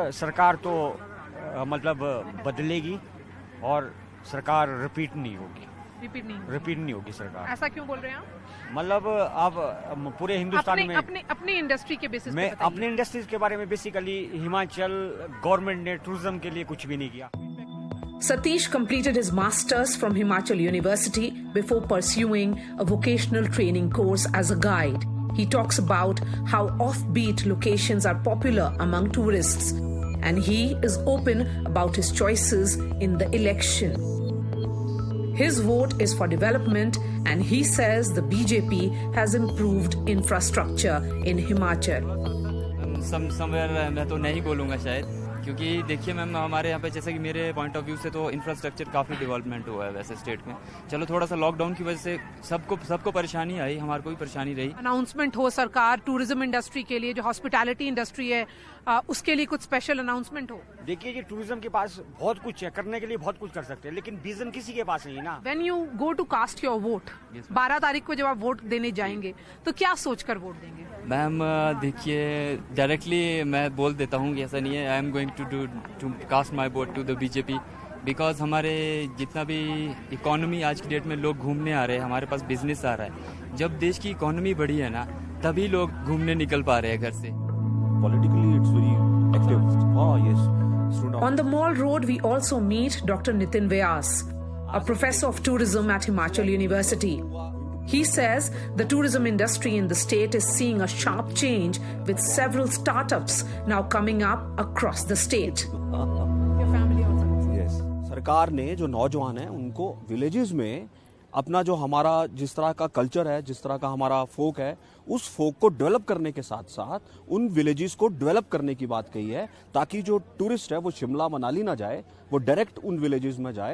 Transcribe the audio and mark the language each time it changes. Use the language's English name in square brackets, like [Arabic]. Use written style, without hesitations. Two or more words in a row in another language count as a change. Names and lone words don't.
[Hindi] इस बार सरकार तो मतलब बदलेगी और सरकार रिपीट नहीं होगी सरकार। ऐसा क्यों बोल रहे हैं आप? मतलब अब पूरे हिंदुस्तान में अपनी इंडस्ट्री के बेसिस मैं पे अपने इंडस्ट्रीज के बारे में बेसिकली हिमाचल गवर्नमेंट ने टूरिज्म के लिए कुछ भी नहीं किया। [English] Satish completed his masters from Himachal University before pursuing a vocational training course as a guide. He talks about how offbeat locations are popular among tourists, and he is open about his choices in the election. His vote is for development, and he says the BJP has improved infrastructure in Himachal. [Hindi] समवेयर मैं तो नहीं बोलूँगा शायद, क्योंकि देखिए मैम हमारे यहाँ पे जैसे कि मेरे [English] point of view [Hindi] से तो इंफ्रास्ट्रक्चर काफ़ी डेवलपमेंट हुआ है वैसे स्टेट में। चलो थोड़ा सा लॉकडाउन की वजह से सबको परेशानी आई, हमारे को भी परेशानी रही। अनाउंसमेंट हो सरकार [English] tourism industry [Hindi] के लिए, जो [English] hospitality industry [Hindi] है उसके लिए कुछ [English] special announcement [Hindi] हो। देखिए ये टूरिज्म के पास बहुत कुछ है, करने के लिए बहुत कुछ कर सकते हैं, लेकिन विजन किसी के पास नहीं है ना। [English] When you go to cast your vote, [Hindi] 12 तारीख को जब आप वोट देने जाएंगे तो क्या सोचकर वोट देंगे? मैम देखिए डायरेक्टली मैं बोल देता हूँ कि ऐसा नहीं है। [English] I am going to cast my vote to the BJP, because [Hindi] हमारे जितना भी इकोनॉमी आज की डेट में लोग घूमने आ रहे हैं, हमारे पास बिजनेस आ रहा है। जब देश की इकोनॉमी बढ़ी है ना, तभी लोग घूमने निकल पा रहे हैं घर से। [English] Politically, it's very active. Oh, yes. On the Mall Road, we also meet Dr. Nitin Vyas, a professor of tourism at Himachal University. He says the tourism industry in the state is seeing a sharp change with several startups now coming up across the state. Your family also? Yes. [Hindi] सरकार ने जो नौजवान हैं उनको विलेजेस में अपना जो हमारा जिस तरह का कल्चर है, जिस तरह का हमारा फोक है, उस फोक को डेवलप करने के साथ साथ उन विलेजेस को डेवलप करने की बात कही है, ताकि जो टूरिस्ट है वो शिमला मनाली ना जाए, वो डायरेक्ट उन विलेजेस में जाए।